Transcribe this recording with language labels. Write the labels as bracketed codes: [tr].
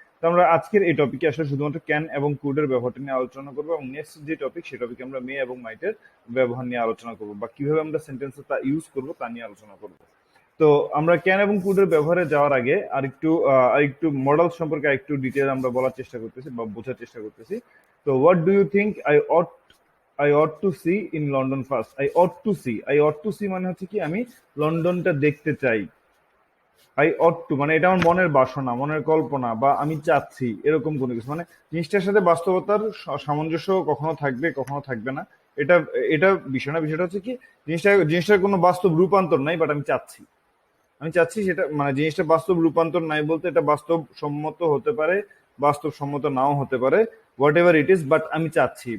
[bn] তো আমরা আজকের এই টপিকে আসলে শুধুমাত্র ক্যান এবং কুডের ব্যবহারটা নিয়ে আলোচনা করবো এবং নেক্সট যে টপিক সেই টপিকে আমরা মে এবং মাইটের ব্যবহার নিয়ে আলোচনা করবো বা কিভাবে আমরা সেন্টেন্সে তা ইউজ করবো তা নিয়ে আলোচনা করবো। তো আমরা ক্যান এবং কুডের ব্যবহারে যাওয়ার আগে আরেকটু মডেল সম্পর্কে আরেকটু ডিটেল আমরা বলার চেষ্টা করতেছি বা বোঝার চেষ্টা করতেছি। [en] তো what do you think I ought to see in London first? I ought to see [bn] মানে হচ্ছে কি আমি লন্ডনটা দেখতে চাই। [en] I ought to [bn] মানে এটা আমার মনের বাসনা, মনের কল্পনা বা আমি চাচ্ছি, এরকম কোনো কিছু। মানে জিনিসটার সাথে বাস্তবতার সামঞ্জস্য কখনো থাকবে কখনো থাকবে না, এটা এটা বিষয় না। বিষয়টা হচ্ছে কি জিনিসটার কোনো বাস্তব রূপান্তর নাই, বাট আমি চাচ্ছি সেটা, মানে জিনিসটা বাস্তব রূপান্তর নাই বলতে এটা বাস্তব সম্মত হতে পারে, বাস্তব সম্মত নাও হতে পারে, [en] whatever it is, [bn] but আমি চাচ্ছি।